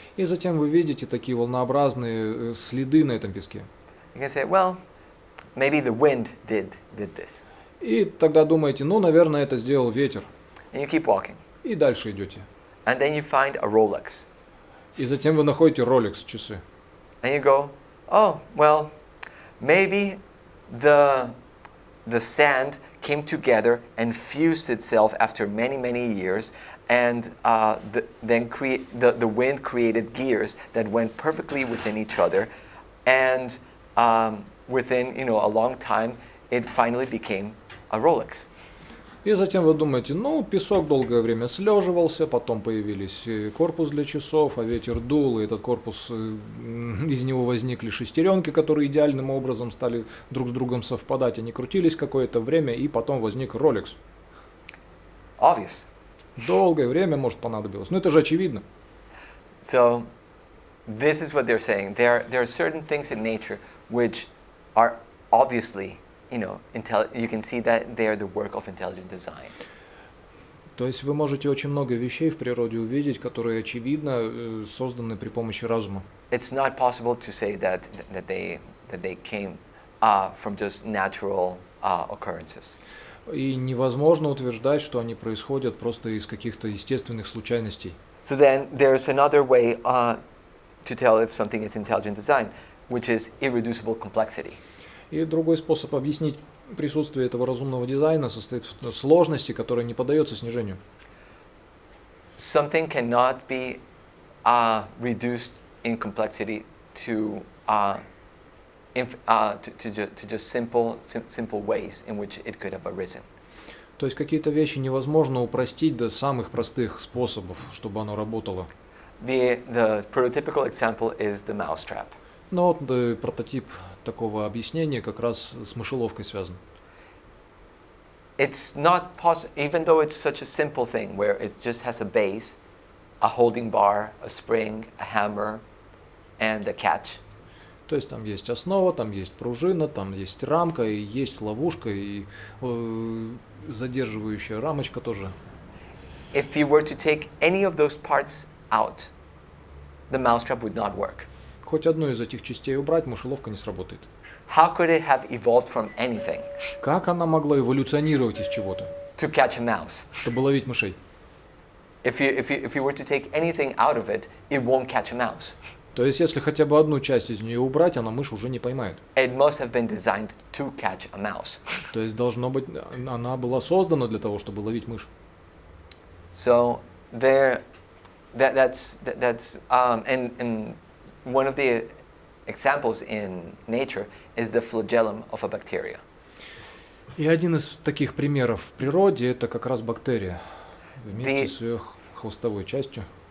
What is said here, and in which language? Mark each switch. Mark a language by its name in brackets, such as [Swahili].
[Russian] И затем вы видите такие волнообразные следы на этом песке. [English] You can say, well, maybe the wind did this. [Russian] И тогда думаете, ну, наверное, это сделал ветер. [English] And you keep walking. [Russian] И дальше идете. [English] And then you find a Rolex. [Russian] И затем вы находите Rolex часы. [English] And you go, oh, well, maybe the the sand came together and fused itself after many, many years, and the wind created gears that went perfectly within each other, and within a long time, it finally became a Rolex. [Russian] И затем вы думаете, ну, песок долгое время слеживался, потом появились корпус для часов, а ветер дул, и этот корпус, из него возникли шестеренки, которые идеальным образом стали друг с другом совпадать. Они крутились какое-то время, и потом возник Rolex. [English] Obvious. [Russian] Dolгое время, может, понадобилось. Но это же очевидно. [English] So, this is what they're saying. There are certain things in nature which are obviously, you can see that they are the work of intelligent design. [Russian] То есть вы можете очень много вещей в природе увидеть, которые очевидно созданы при помощи разума. [English] It's not possible to say that they came from just natural occurrences. [Russian] И невозможно утверждать, что они происходят просто из каких-то естественных случайностей. [English] So then there's another way to tell if something is intelligent design, which is irreducible complexity. [Russian] И другой способ объяснить присутствие этого разумного дизайна состоит в сложности, которая не поддается снижению. [English] Something cannot be reduced in complexity to just simple ways in which it could have arisen. [Russian] То есть какие-то вещи невозможно упростить до самых простых способов, чтобы оно работало. [English] The prototypical example is the mousetrap. [Russian] Но вот прототип такого объяснения как раз с мышеловкой связан. [English] It's not possible, even though it's such a simple thing where it just has a base, a holding bar, a spring, a hammer, and a catch. [Russian] То есть там есть основа, там есть пружина, там есть рамка, и есть ловушка, и задерживающая рамочка тоже. [English] If you were to take any of those parts out, the mousetrap would not work. [Russian] Хоть одну из этих частей убрать, мышеловка не сработает. [English] How could it have evolved from anything [Russian] Как она могла эволюционировать из чего-то, [English] to catch a mouse? [Russian] чтобы ловить мышей? [English] If you were to take anything out of it, it won't catch a mouse. [Russian] То есть, если хотя бы одну часть из нее убрать, она мышь уже не поймает. [English] It must have been designed to catch a mouse. [Russian] То есть, должно быть, она была создана для того, чтобы ловить мышь. [English] So and one of the examples in nature is the flagellum of a bacteria. [Russian] И один из таких примеров в природе это как раз бактерия вместе с ее хвостовой частью.